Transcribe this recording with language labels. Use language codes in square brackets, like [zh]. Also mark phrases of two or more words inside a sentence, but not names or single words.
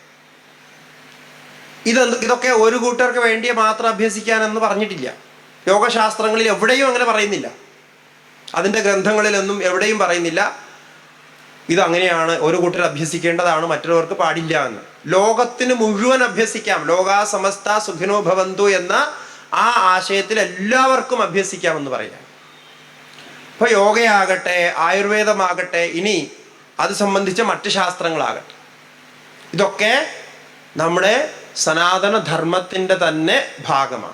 [ml] ഇതൊക്കെ ഒരു കൂട്ടർക്ക് വേണ്ടി മാത്രം അഭ്യസിക്കാനെന്ന് പറഞ്ഞിട്ടില്ല. യോഗശാസ്ത്രങ്ങളിൽ എവിടെയും അങ്ങനെ പറയുന്നില്ല. അതിൻ്റെ ഗ്രന്ഥങ്ങളിലൊന്നും എവിടെയും പറയുന്നില്ല. ഇതങ്ങനെയാണ്, ഒരു കൂട്ടർ അഭ്യസിക്കേണ്ടതാണ്, മറ്റുള്ളവർക്ക് പാടില്ല എന്ന്. ലോകത്തിന് മുഴുവൻ അഭ്യസിക്കാം. [sa] ലോകാ സമസ്ത സുഖിനോ ഭവന്തു [ml] എന്ന ആ ആശയത്തിൽ എല്ലാവർക്കും അഭ്യസിക്കാമെന്ന് പറയാം. ഇപ്പൊ യോഗയാകട്ടെ, ആയുർവേദമാകട്ടെ, ഇനി അത് സംബന്ധിച്ച മറ്റ് ശാസ്ത്രങ്ങളാകട്ടെ, ഇതൊക്കെ നമ്മുടെ സനാതന ധർമ്മത്തിൻ്റെ തന്നെ ഭാഗമാണ്.